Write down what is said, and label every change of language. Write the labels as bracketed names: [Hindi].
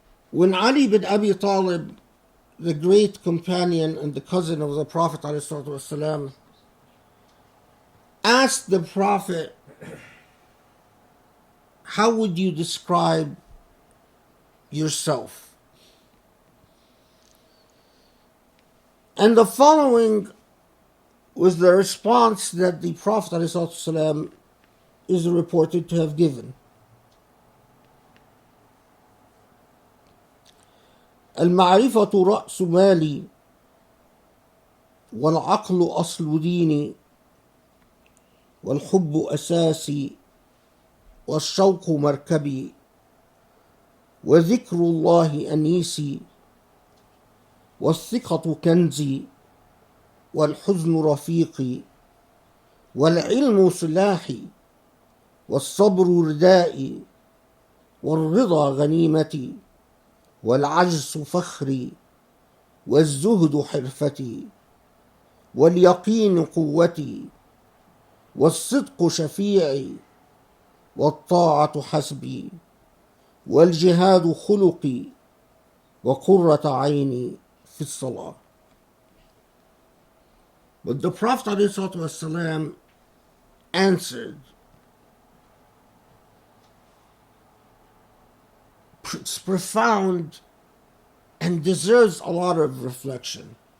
[English] when Ali bin Abi Talib, the great companion and the cousin of the Prophet ﷺ, asked the Prophet, how would you describe yourself? And the following was the response that the Prophet ﷺ is reported to have given. [Arabic] المعرفة رأس مالي والعقل أصل ديني والحب أساسي والشوق مركبي وذكر الله أنيسي والثقة كنزي والحزن رفيقي والعلم سلاحي والصبر ردائي والرضا غنيمتي والعجز فخري والزهد حرفتي واليقين قوتي والصدق شفيعي والطاعة حسبي والجهاد خلقي وقرة عيني في الصلاة. [English] But the Prophet ﷺ answered, it's profound and deserves a lot of reflection.